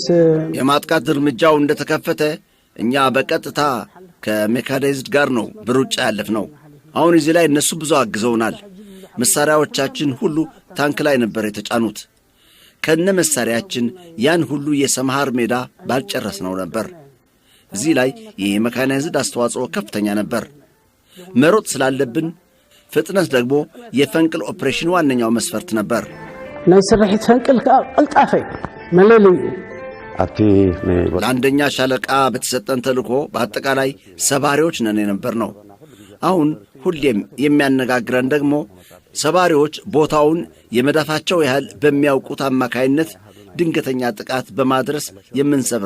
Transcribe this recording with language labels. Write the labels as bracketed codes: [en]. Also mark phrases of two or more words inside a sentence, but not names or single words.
[am] የማጥቃት እርምጃው እንደተከፈተ እኛ በቀጥታ ከሜካናይዝድ ጋር ነው በሩጫ ያለፍነው። አሁን እዚህ ላይ እነሱ ብዙ አግዘውናል። መሳሪያዎቻችን ሁሉ ታንክ ላይ ነበር የተጫኑት። ከነ መሳሪያችን ያን ሁሉ የሰምሃር ሜዳ ባልጨረስነው ነበር። እዚህ ላይ የሜካናይዝድ አስተዋጽኦ ከፍተኛ ነበር። መሮጥ ስላለብን ፍጥነት ደግሞ የፈንቅል ኦፕሬሽን ዋነኛው መስፈርት ነበር። [ti] ናይ ስራሒት ፈንቅል ቀልጣፈ መለለይ [am] ለአንደኛ ሻለቃ በተሰጠን ተልእኮ በአጠቃላይ ሰባሪዎች ነን የነበር ነው። አሁን ሁሌም የሚያነጋግረን ደግሞ ሰባሪዎች ቦታውን የመዳፋቸው ያህል በሚያውቁት አማካይነት ድንገተኛ ጥቃት በማድረስ የምንሰብር